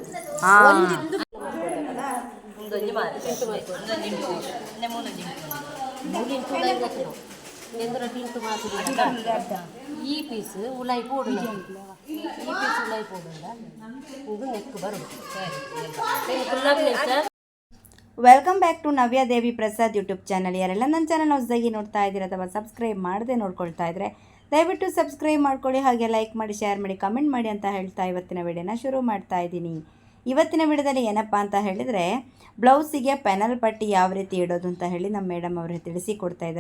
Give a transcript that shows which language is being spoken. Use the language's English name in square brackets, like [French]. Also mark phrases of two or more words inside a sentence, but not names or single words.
[Tulu] ಈ ಪೀಸ್ ಉಲಾಯಿ ಪೋಡು ಈ ಪೀಸ್ ಉಲಾಯಿ ಪೋಡಲ್ಲ [Kannada] ಇದು ನೆಕ್ ಬರೋದು [English] welcome back to ನವ್ಯ ದೇವಿ ಪ್ರಸಾದ್ YouTube channel. [Kannada] ಯಾರೆಲ್ಲ ನನ್ನ ಚಾನಲ್ ಹೊಸದಾಗಿ ನೋಡ್ತಾ ಇದ್ದೀರಾ ಅಥವಾ ಸಬ್ಸ್ಕ್ರೈಬ್ ಮಾಡದೆ ನೋಡ್ಕೊಳ್ತಾ ಇದ್ದರೆ ದಯವಿಟ್ಟು ಸಬ್ಸ್ಕ್ರೈಬ್ ಮಾಡ್ಕೊಳ್ಳಿ, ಹಾಗೆ ಲೈಕ್ ಮಾಡಿ, ಶೇರ್ ಮಾಡಿ, ಕಮೆಂಟ್ ಮಾಡಿ ಅಂತ ಹೇಳ್ತಾ ಇವತ್ತಿನ ವಿಡಿಯೋನ ಶುರು ಮಾಡ್ತಾ ಇದ್ದೀನಿ. ಇವತ್ತಿನ ವಿಡಿಯೋದಲ್ಲಿ ಏನಪ್ಪ ಅಂತ ಹೇಳಿದರೆ ಬ್ಲೌಸಿಗೆ ಪೆನಲ್ ಪಟ್ಟಿ ಯಾವ ರೀತಿ ಇಡೋದು ಅಂತ ಹೇಳಿ ನಮ್ಮ ಮೇಡಮ್ ಅವರು ತಿಳಿಸಿಕೊಡ್ತಾ ಇದ್ದಾರೆ.